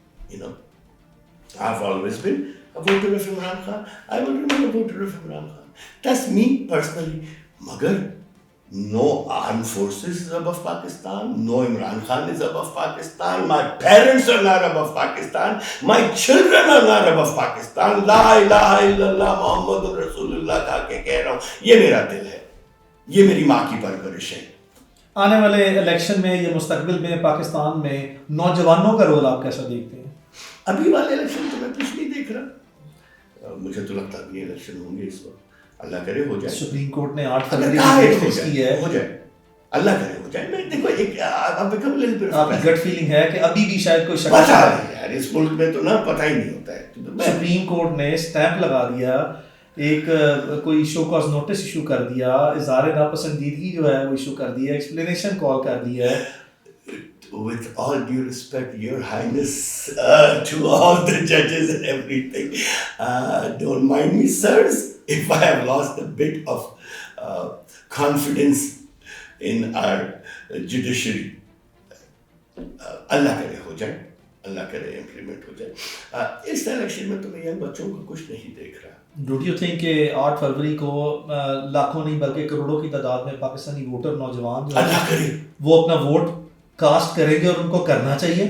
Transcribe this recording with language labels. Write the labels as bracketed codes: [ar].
[en] You know, I've always been a voter of Imran Khan. I will remain a voter of Imran Khan. That's me personally. مگر no armed forces is above Pakistan. No Imran Khan is above Pakistan. My parents are not above Pakistan. My children are not above Pakistan. [ar] La ilaha illallah Muhammad Rasulullah [ur] کہا کے کہہ رہا ہوں. یہ میرا دل ہے, یہ میری ماں کی پرورش ہے. آنے والے الیکشن میں یا مستقبل میں پاکستان میں نوجوانوں کا رول آپ کیسا دیکھتے ہیں؟ ابھی والے الیکشن تو میں کچھ نہیں دیکھ رہا, مجھے تو لگتا نہیں الیکشن ہوں گے اس وقت. اللہ کرے ہو جائے. سپریم کورٹ نے 8 فروری کی فکس کی ہے, ہو جائے, اللہ کرے ہو جائے. میں دیکھو ایک آپ کی گٹ فیلنگ ہے کہ ابھی بھی شاید کوئی شک پتہ نہیں یار, اس ملک میں تو نا پتہ ہی نہیں ہوتا ہے. سپریم کورٹ نے اسٹیمپ لگا دیا, ایک کوئی شو کاز نوٹس ایشو کر دیا, اظہار ناپسندیدگی جو ہے وہ ایشو کر دیا, ایکسپلینیشن کال کر دیا ہے. [en] With all due respect, Your Highness, to all the judges and everything, don't mind me, sirs, if I have lost a bit of confidence in our judiciary. [ur] اللہ کرے ہو جائے, اللہ کرے امپلیمنٹ ہو جائے. اس الیکشن میں تو میں ینگ بچوں کو کچھ نہیں دیکھ رہا. [en] don't you think [ur] کہ 8 فروری کو لاکھوں نہیں بلکہ کروڑوں کی تعداد میں پاکستانی ووٹر نوجوان جو اللہ کرے وہ اپنا ووٹ کاسٹ کریں گے اور ان کو کرنا چاہیے؟